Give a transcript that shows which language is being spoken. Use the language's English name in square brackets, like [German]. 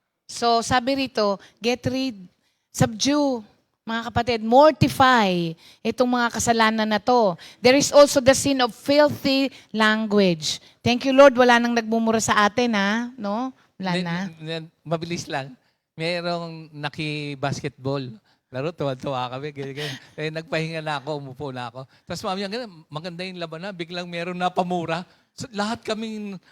[Filipino] So, sabi rito, [English] get rid, subdue, [Filipino] mga kapatid, mortify itong mga kasalanan na to. [English] There is also the sin of filthy language. Thank you, Lord. [Filipino] Wala nang nagmumura sa atin, ha? No? Wala na. Mabilis lang. Merong naki-basketball. Laro, tuwa-tuwa kami. Ganyan. Eh, nagpahinga na ako, umupo na ako. Tapos mami, maganda yung laban na. Biglang meron na pamura. So, lahat kaming...